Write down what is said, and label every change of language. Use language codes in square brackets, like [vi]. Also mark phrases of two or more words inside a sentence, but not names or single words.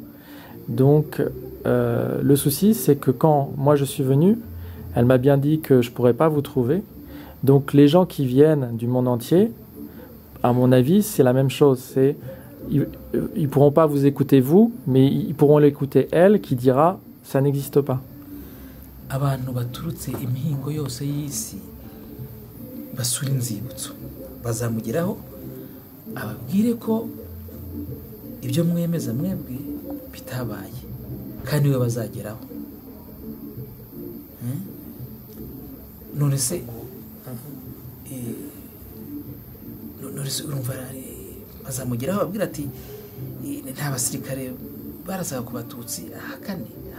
[fr] Donc le souci, c'est que quand moi je suis venu, elle m'a bien dit que je ne pourrais pas vous trouver. Donc les gens qui viennent du monde entier, à mon avis, c'est la même chose. Ils ne pourront pas vous écouter vous, mais ils pourront l'écouter elle qui dira « ça n'existe pas ». [rw] Abantu baturutse imihingo yose y'isi basura inzibutso bazamugeraho ababwire ko ibyo mwemeza mwebwe bitabaye kandi we bazageraho. None se urumva bazamugeraho ababwira ati nta basirikare barasaga ku batutsi ahakane